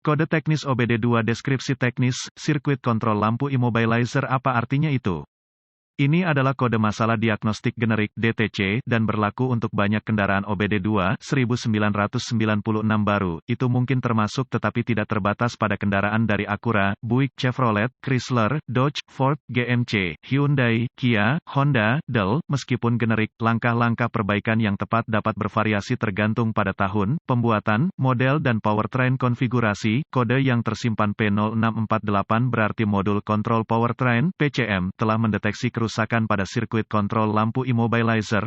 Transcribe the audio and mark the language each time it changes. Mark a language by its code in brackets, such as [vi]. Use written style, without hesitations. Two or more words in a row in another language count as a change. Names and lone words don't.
[id] Kode teknis OBD2 deskripsi teknis, sirkuit kontrol lampu immobilizer apa artinya itu? Ini adalah kode masalah diagnostik generik (DTC) dan berlaku untuk banyak kendaraan OBD2 1996 baru. Itu mungkin termasuk tetapi tidak terbatas pada kendaraan dari Acura, Buick, Chevrolet, Chrysler, Dodge, Ford, GMC, Hyundai, Kia, Honda, Dell. Meskipun generik, langkah-langkah perbaikan yang tepat dapat bervariasi tergantung pada tahun, pembuatan, model dan powertrain konfigurasi. Kode yang tersimpan P0648 berarti modul kontrol powertrain (PCM) telah mendeteksi kerusakan pada sirkuit kontrol lampu immobilizer.